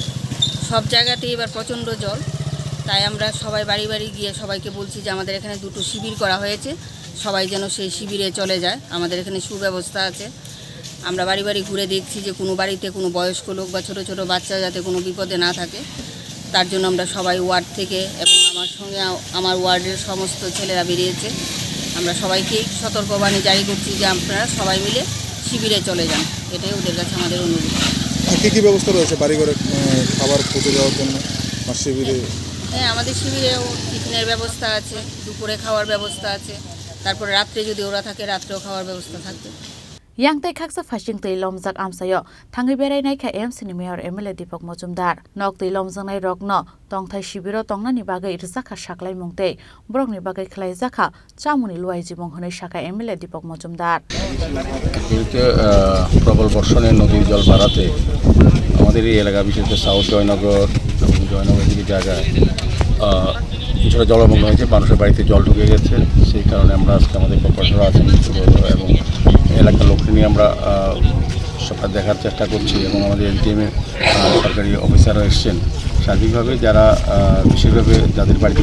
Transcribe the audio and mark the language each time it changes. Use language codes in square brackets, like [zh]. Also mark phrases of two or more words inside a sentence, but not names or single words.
[bn] সব জায়গাতেই এবার প্রচণ্ড জল তাই আমরা সবাই বাড়ি বাড়ি গিয়ে সবাইকে বলছি যে আমাদের এখানে দুটো শিবির করা হয়েছে সবাই যেন সেই শিবিরে চলে যায় আমাদের এখানে সুব্যবস্থা আছে আমরা বাড়ি বাড়ি ঘুরে দেখছি যে কোনো বাড়িতে কোনো বয়স্ক লোক বা ছোট ছোট বাচ্চা যাতে কোনো বিপদে না থাকে তার জন্য আমরা সবাই ওয়ার্ড থেকে এবং আমার সঙ্গে আমার ওয়ার্ডের সমস্ত ছেলেরা বেরিয়েছে আমরা সবাইকে সতর্কবাণী জারি করছি যে আপনারা সবাই মিলে শিবিরে চলে যান এটাই ওদের কাছে আমাদের অনুরোধ কি কি ব্যবস্থা রয়েছে বাড়ি ঘরে খাবার পৌঁছে দেওয়ার জন্য শিবিরে হ্যাঁ আমাদের শিবিরেও টিফিনের ব্যবস্থা আছে দুপুরে খাওয়ার ব্যবস্থা আছে তারপরে রাত্রে যদি ওরা থাকে রাত্রেও খাওয়ার ব্যবস্থা থাকবে [trp] yang tai khaksa fashing tai lomjak amsayo thangai berai nai kha MC ni mayor MLA Deepak Majumdar nok tai lomjang nai rokno tongthai shibiro tongnani bagai rijaka saklai mungte brokni bagai khlai jakha chamuni luai jibong honai shaka MLA Deepak Majumdar [bn] প্রবল বর্ষণে নদীর জল বাড়াতে আমাদের এই এলাকা বিশেষ করে সাউথ জয়নগর এবং জয়নগর দিকে জায়গায় কিছুটা জলমগ্ন হয়েছে মানুষের বাড়িতে জল ঢুকে গেছে সেই কারণে আমরা আজকে আমাদের কর্পোরেটর আছেন এবং এলাকার লোককে নিয়ে আমরা সবটা দেখার চেষ্টা করছি এবং আমাদের এলটিএমের সরকারি অফিসাররা এসছেন সার্বিকভাবে যারা বিশেষভাবে যাদের বাড়িতে